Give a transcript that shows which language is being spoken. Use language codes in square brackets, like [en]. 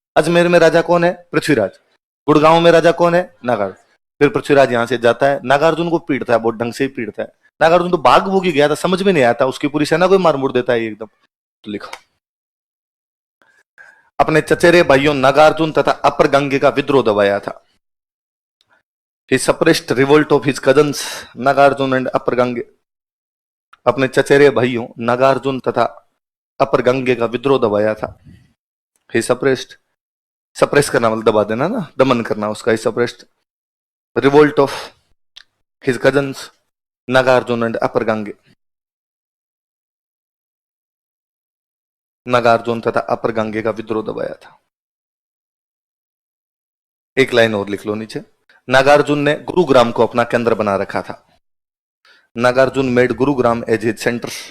[hi] अजमेर में राजा कौन है? पृथ्वीराज। गुड़गांव में राजा कौन है? नागार्जुन। फिर पृथ्वीराज यहां से जाता है, नागार्जुन को पीटता है, बहुत ढंग से ही पीटता है। नागार्जुन तो भाग भूगी गया था, समझ में नहीं आता, उसकी पूरी सेना को मार मुड़ देता है एकदम। तो लिखो, अपने चचेरे भाइयों नागार्जुन तथा अपर गंगे का विद्रोह दबाया था। [en] He suppressed revolt of his cousins Nagarjun and upper Gange. [hi] अपने चचेरे भाइयों नागार्जुन तथा अपर गंगे का विद्रोह दबाया था। [en] He suppressed, [hi] सप्रेस करना मतलब दबा देना ना, दमन करना उसका। [en] He suppressed revolt of his cousins Nagarjun and upper Gange. [hi] Nagarjuna तथा अपर गंगे का विद्रोह दबाया था। एक लाइन और लिख लो नीचे। नागार्जुन ने गुरुग्राम को अपना केंद्र बना रखा था। [en] Nagarjun made Gurugram as his centre.